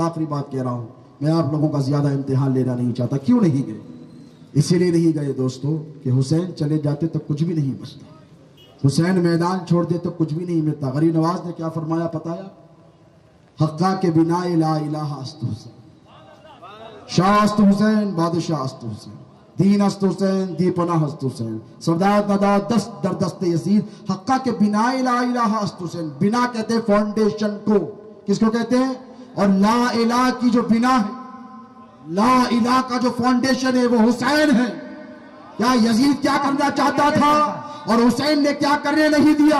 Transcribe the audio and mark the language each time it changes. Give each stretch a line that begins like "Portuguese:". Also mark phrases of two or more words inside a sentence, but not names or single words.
Urdu: آخری بات کہہ رہا ہوں، میں آپ لوگوں کا زیادہ امتحان لینا نہیں چاہتا۔ کیوں نہیں گئے؟ اسی لیے نہیں گئے دوستو کہ حسین چلے جاتے تو کچھ بھی نہیں بچتا، حسین میدان چھوڑ دے تو کچھ بھی نہیں ملتا۔ غریب نواز نے کیا فرمایا پتہ ہے؟
Persian: حقہ کے بنا
Arabic: لا الہ
Persian: است حسین، شاہ است حسین، بادشاہ است حسین، دین است حسین، دی پناہ است حسین، سردار ندا دست در دست یزید، حقہ کے بنا
Arabic: لا الہ
Persian: است حسین۔
Urdu: بنا کہتے ہیں فاؤنڈیشن کو، کس کو کہتے ہیں؟ اور
Arabic: لا الہ
Urdu: کی جو بنا ہے،
Arabic: لا الہ
Urdu: کا جو فاؤنڈیشن ہے وہ حسین ہے۔ کیا یزید کیا کرنا چاہتا تھا اور حسین نے کیا کرنے نہیں دیا؟